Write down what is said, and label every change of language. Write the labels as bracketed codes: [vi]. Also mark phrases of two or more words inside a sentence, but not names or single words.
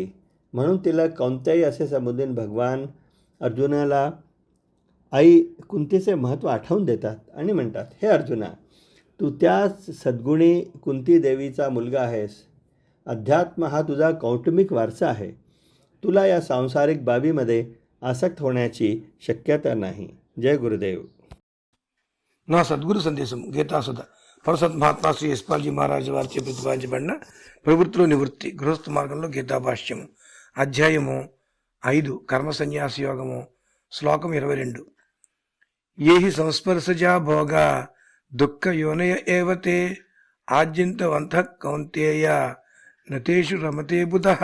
[mr] म्हणून तिला कौंतेय असे संबोधून भगवान अर्जुनाला आई कुंतीचे महत्त्व आठवून देतात आणि म्हणतात, हे अर्जुना, तू त्याच सद्गुणी कुंती देवीचा मुलगा आहेस. अध्यात्म हा तुझा कौटुंबिक वारसा आहे. तुला या सांसारिक बाबीमध्ये आसक्त होण्याची शक्यता नाही. जय गुरुदेव. [te] నా సద్గురు సందేశం గీతాసుధ పరసత్ మహాత్మా శ్రీ యశ్పాల్జీ మహారాజు వారిచే ప్రతిపాదించబడిన ప్రవృత్తిలో నివృత్తి గృహస్థ మార్గంలో గీతాభాష్యము అధ్యాయము 5 కర్మ సన్యాస యోగము శ్లోకం 22. [sa] ఏహి సంస్పర్శజా భోగా దుఃఖ యోనయ ఏవతే ఆద్యంతవంత కౌంతేయ నతేషు రమతే బుధః.